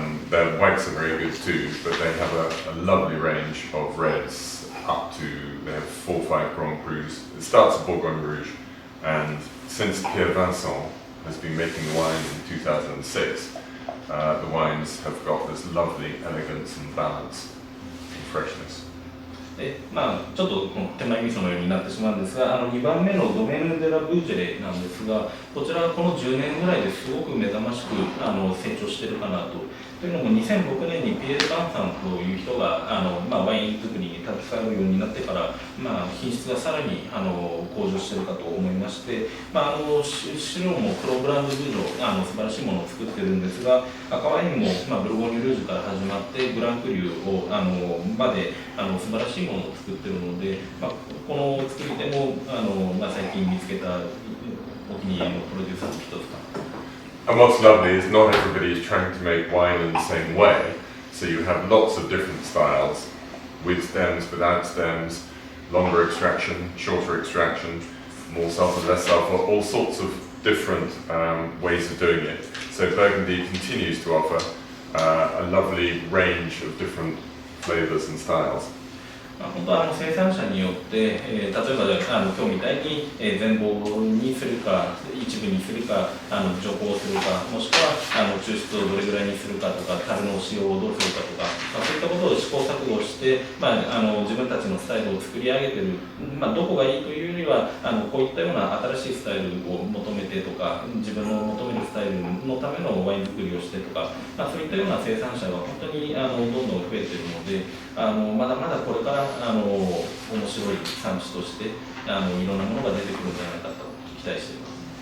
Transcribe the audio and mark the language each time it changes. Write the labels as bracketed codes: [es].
[en] Their whites are very good too, but they have a lovely range of reds up to, they have 4 or 5 Grand Crus. It starts at Bourgogne Rouge, and since Pierre Vincent has been making the wine in 2006, the wines have got this lovely elegance and balance and freshness. [ja] ちょっと手前味噌のようになってしまうんですが、2番目のドメヌ・デ・ラ・ブージェレなんですが、こちらはこの10年ぐらいですごく目覚ましく成長しているかなと。というのも2006年にピエール・バンさんという人がワイン作りに携わるようになってから、品質がさらに向上しているかと思いまして、白も黒ブランドブージョ素晴らしいものを作っているんですが、赤ワインも、ブルゴーニュルージュから始まってグランクリュをまで素晴らしいものを作っているので、この作り手も最近見つけたお気に入りのプロデューサーの一つか。 [en] And what's lovely is not everybody is trying to make wine in the same way. So you have lots of different styles, with stems, without stems, longer extraction, shorter extraction, more sulfur, less sulfur, all sorts of different ways of doing it. So Burgundy continues to offer a lovely range of different flavors and styles. [ja] 本当は生産者によって、例えば今日みたいに全貌にするか一部にするか徐行するか、もしくは抽出をどれぐらいにするかとか、樽の使用をどうするかとか、そういったことを試行錯誤して、自分たちのスタイルを作り上げている、どこがいいというよりはこういったような新しいスタイルを求めてとか、自分の求めるスタイルのためのワイン作りをしてとか、そういったような生産者が本当にどんどん増えているので、まだまだこれから面白い産地としていろんなものが出てくるんじゃないかと期待しています。